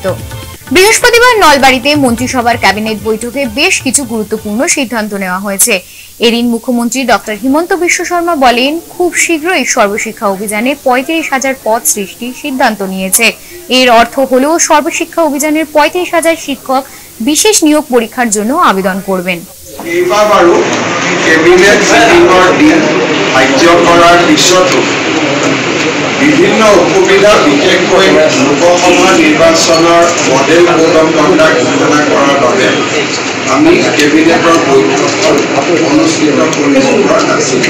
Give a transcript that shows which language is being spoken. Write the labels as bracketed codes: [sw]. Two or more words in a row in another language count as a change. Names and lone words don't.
[bn] বৃহস্পতিবার নলবাড়িতে মন্ত্রিসভার ক্যাবিনেট বৈঠকে বেশ কিছু গুরুত্বপূর্ণ সিদ্ধান্ত নেওয়া হয়েছে। এদিন মুখ্যমন্ত্রী ডক্টর হিমন্ত বিশ্ব শর্মা বলেন, খুব শীঘ্রই সর্বশিক্ষা অভিযানে ৩৫,০০০ পদ সৃষ্টির সিদ্ধান্ত নিয়েছে। এর অর্থ হল সর্বশিক্ষা অভিযানের ৩৫,০০০ শিক্ষক বিশেষ নিয়োগ পরীক্ষার জন্য আবেদন করবেন। [as] বিভিন্ন অসুবিধা বিশেষকৈ লোকসভা নিৰ্বাচনৰ [en] model code of conduct [as] ঘোষণা কৰাৰ বাবে আমি কেবিনেটৰ বৈঠক অনুষ্ঠিত কৰিব পৰা নাছিলোঁ।